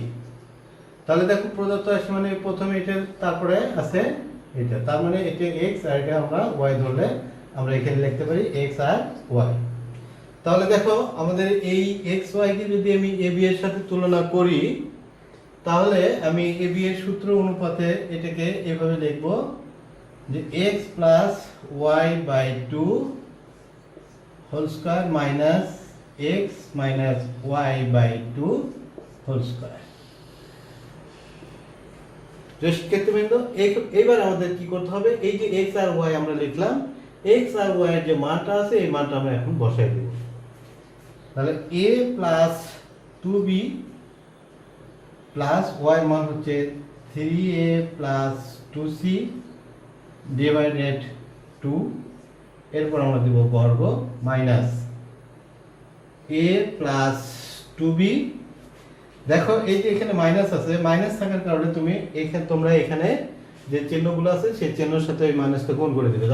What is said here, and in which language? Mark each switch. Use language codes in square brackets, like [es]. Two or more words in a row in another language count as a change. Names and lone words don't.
[bn] তাহলে দেখো প্রদত্ত রাশি মানে প্রথমে এটা, তারপরে আছে এটা, তার মানে এটা x আর এটা আমরা y ধরলে আমরা এখানে লিখতে পারি x আর y। তাহলে দেখো আমাদের এই x y কে যদি আমি a b এর সাথে তুলনা করি তাহলে আমি a b এর সূত্র অনুপাতে এটাকে এভাবে লিখব যে [en] x plus y by 2 whole square minus x minus y by 2 whole square। [bn] শিক্ষার্থীবৃন্দ, এবার আমাদের কি করতে হবে, এই যে x আর y আমরা লিখলাম, x আর y এর যে মানটা আছে এই মানটা আমরা এখন বসাই দেব। তাহলে [en] a plus 2b plus y [bn] মান হচ্ছে [en] 3a plus 2c divided 2, [bn] এরপর আমরা দেব বর্গ মাইনাস [en] a plus 2b। [bn] দেখো এই যে এখানে মাইনাস আছে, মাইনাস থাকার কারণে তোমরা এখানে যে চিহ্নগুলো আছে সেই চিহ্নের সাথে এই মাইনাসটা গুণ করে দিবে।